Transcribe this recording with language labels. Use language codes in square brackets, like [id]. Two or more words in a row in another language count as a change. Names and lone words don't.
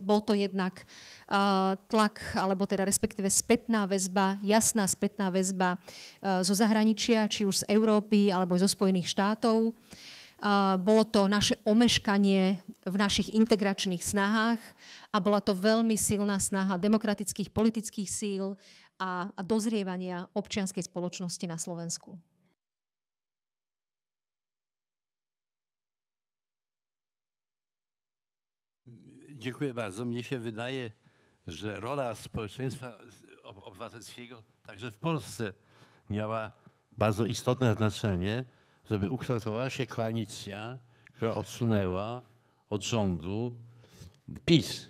[sk] Bol to jednak tlak, alebo teda respektíve spätná väzba, jasná spätná väzba zo zahraničia, či už z Európy, alebo zo Spojených štátov. Bolo to naše omeškanie v našich integračných snahách a bola to veľmi silná snaha demokratických politických síl a dozrievania občianskej spoločnosti na Slovensku. [pl] Dziękuję bardzo. Mnie się wydaje, że rola społeczeństwa obywatelskiego także w Polsce miała bardzo istotne znaczenie, żeby ukształtowała się koalicja, która odsunęła od rządu PiS.